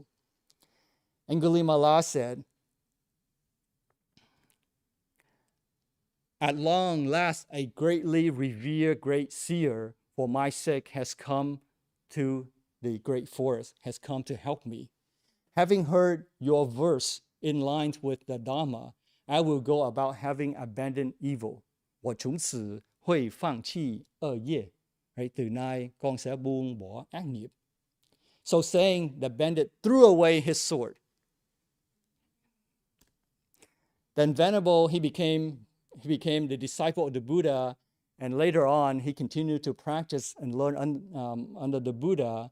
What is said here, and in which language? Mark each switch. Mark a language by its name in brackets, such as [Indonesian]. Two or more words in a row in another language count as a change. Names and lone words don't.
[English] Angulimala said, at long last, a greatly revered great seer for my sake has come to the great forest, has come to help me. Having heard your verse in line with the Dharma, I will go about having abandoned evil. [Chinese] 我从此会放弃恶业. [English] Right? [Vietnamese] Từ nay con sẽ buông bỏ ác nghiệp. [English] So saying, the bandit threw away his sword. Then Venerable, he became the disciple of the Buddha, and later on he continued to practice and learn under the Buddha.